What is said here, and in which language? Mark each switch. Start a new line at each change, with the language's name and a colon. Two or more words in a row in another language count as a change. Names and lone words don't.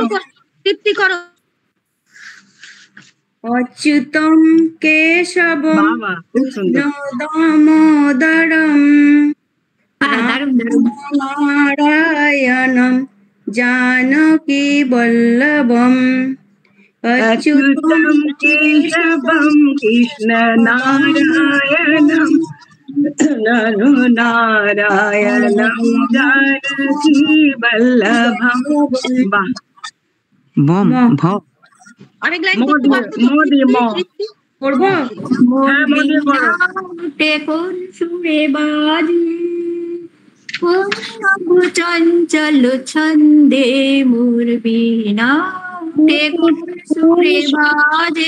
Bangla: করো, তৃপ্তি করো।
Sanskrit: अच्युतं केशवं
Bangla: বাবা খুব সুন্দর। দামোদরম দারুণ দারুণ।
Sanskrit: नारायणं जानकी वल्लभं अच्युतं अच्युतं केशवं कृष्ण नारायणं ननु नारायणं जानकी वल्लभं।
Bangla: বাহ, বম ভ আরেক লাইন ম করতে দিয়ে, পারবো তো? ম দিয়ে, ম। তৃপ্তি? করবো? হ্যাঁ ম দিয়ে করো। উঠে কোন সুরে বাজে, কোন নব চঞ্চল ছন্দে মোর বীণা উঠে কোন সুরে বাজে।